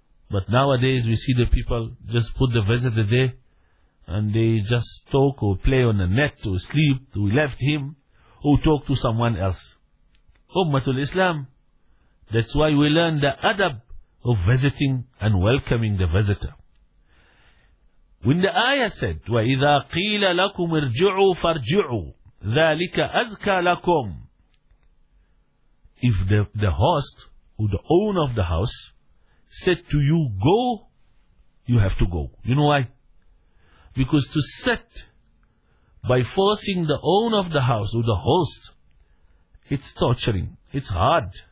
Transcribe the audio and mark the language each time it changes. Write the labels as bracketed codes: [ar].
[en] But nowadays we see the people just put the visitor there and they just talk or play on the net or sleep, we left him, or talk to someone else. Ummatul Islam, that's why we learn the adab of visiting and welcoming the visitor. When the ayah said, [ar] وَإِذَا قِيلَ لَكُمْ ارْجِعُوا فَارْجِعُوا ذَلِكَ أَزْكَى لَكُمْ. [en] If the host or the owner of the house said to you, go, you have to go. You know why? Because to sit by forcing the owner of the house or the host, it's torturing, it's hard.